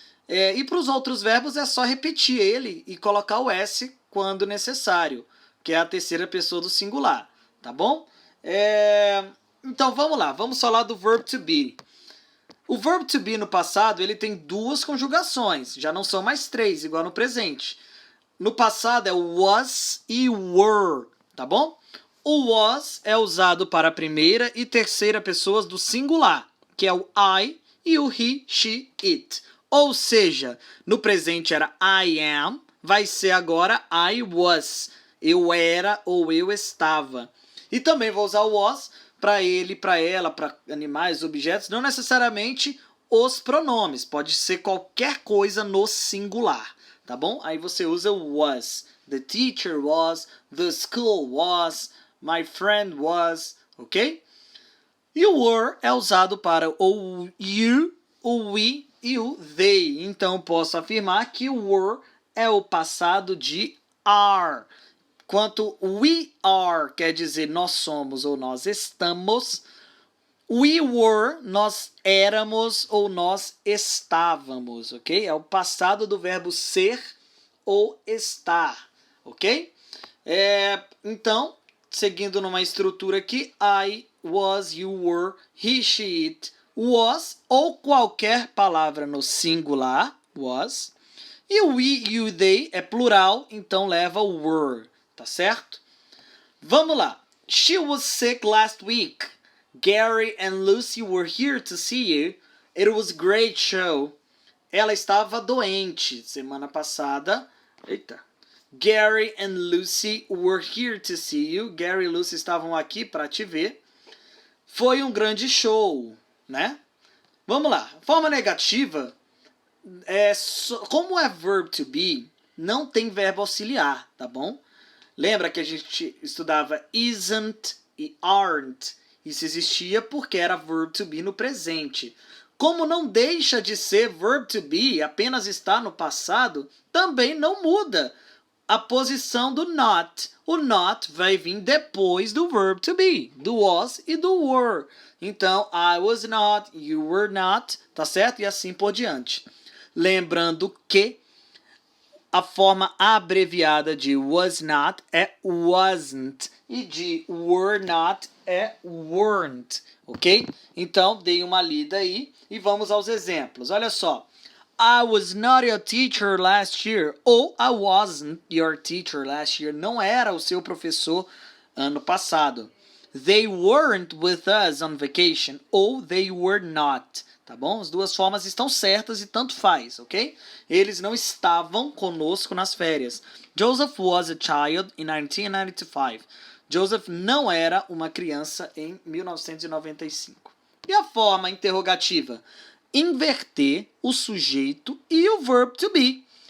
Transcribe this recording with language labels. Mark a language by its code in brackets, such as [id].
[pt] E para os outros verbos é só repetir ele e colocar o S quando necessário, que é a terceira pessoa do singular. Tá bom? Então vamos lá, vamos falar do verb to be. O verbo to be no passado ele tem duas conjugações, já não são mais três, igual no presente. No passado é o was e were, tá bom? O was é usado para a primeira e terceira pessoas do singular, que é o I e o he, she, it. Ou seja, no presente era I am, vai ser agora I was. Eu era ou eu estava. E também vou usar o was para ele, para ela, para animais, objetos, não necessariamente os pronomes. Pode ser qualquer coisa no singular, tá bom? Aí você usa o was. The teacher was, the school was, my friend was, ok? E o were é usado para o you, o we e o they. Então posso afirmar que o were é o passado de are. Quanto we are quer dizer nós somos ou nós estamos, we were, nós éramos ou nós estávamos, ok? É o passado do verbo ser ou estar, ok? Então, seguindo numa estrutura aqui, I was, you were, he, she, it, was, ou qualquer palavra no singular, was, e o we, you, they é plural, então leva o were, tá certo? Vamos lá. [en] She was sick last week. Gary and Lucy were here to see you. It was a great show. [pt] Ela estava doente semana passada. Eita. [en] Gary and Lucy were here to see you. [pt] Gary e Lucy estavam aqui para te ver. Foi um grande show, né? Vamos lá. Forma negativa. Como é verb to be, não tem verbo auxiliar, tá bom? Lembra que a gente estudava isn't e aren't? Isso existia porque era verb to be no presente. Como não deixa de ser verb to be, apenas está no passado, também não muda a posição do not. O not vai vir depois do verb to be, do was e do were. Então, I was not, you were not, tá certo? E assim por diante. Lembrando que a forma abreviada de was not é wasn't e de were not é weren't, ok? Então, dei uma lida aí e vamos aos exemplos. Olha só. [en] I was not your teacher last year. Ou I wasn't your teacher last year. [pt] Não era o seu professor ano passado. [en] They weren't with us on vacation. [pt] Ou they were not. Tá bom? As duas formas estão certas e tanto faz, ok? Eles não estavam conosco nas férias. [en] Joseph was a child in 1995. Joseph não era uma criança em 1995. [pt] E a forma interrogativa? Inverter o sujeito e o verb to be.